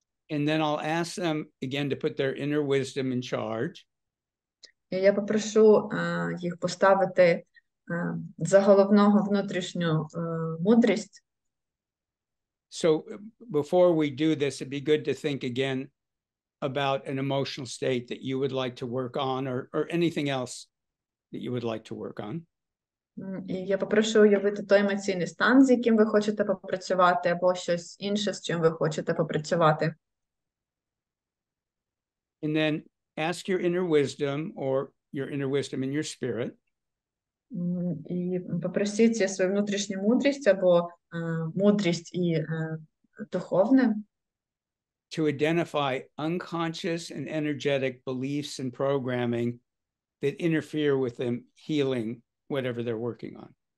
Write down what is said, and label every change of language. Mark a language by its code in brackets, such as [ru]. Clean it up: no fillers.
[en] And then I'll ask them again to put their inner wisdom in charge. [uk] І я попрошу їх поставити за головного внутрішню мудрість. [en] So before we do this, it'd be good to think again about an emotional state that you would like to work on, or anything else that you would like to work on. [uk] І я попрошу уявити той емоційний стан, з яким ви хочете попрацювати, або щось інше, з чим ви хочете попрацювати. [en] And then ask your inner wisdom or your inner wisdom in your spirit. [uk] І попросіть свою внутрішню мудрість або мудрість і духовне. [en] To identify unconscious and energetic beliefs and programming that interfere with them healing whatever they're working on.